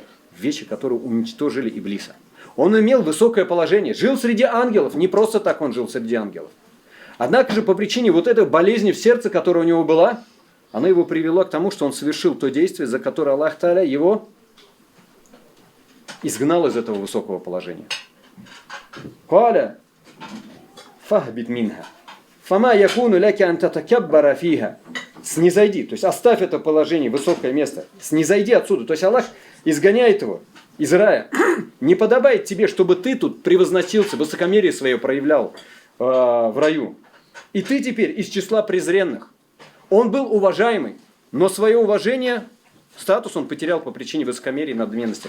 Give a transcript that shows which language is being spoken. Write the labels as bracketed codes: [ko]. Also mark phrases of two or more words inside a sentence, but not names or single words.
[ru] Вещи, которые уничтожили Иблиса. Он имел высокое положение, жил среди ангелов, не просто так он жил среди ангелов. Однако же по причине вот этой болезни в сердце, которая у него была, она его привела к тому, что он совершил то действие, за которое [ar] الله تعالى [ru] его изгнал из этого высокого положения. [ar] قال فاهبط منها. فما يكون لك أن تتكبر فيها. [ru] Снизойди, то есть оставь это положение, высокое место. Снизойди отсюда. То есть Аллах изгоняет его из рая. Не подобает тебе, чтобы ты тут превозносился, высокомерие свое проявлял, в раю. И ты теперь из числа презренных. Он был уважаемый, но свое уважение, статус он потерял по причине высокомерия и надменности.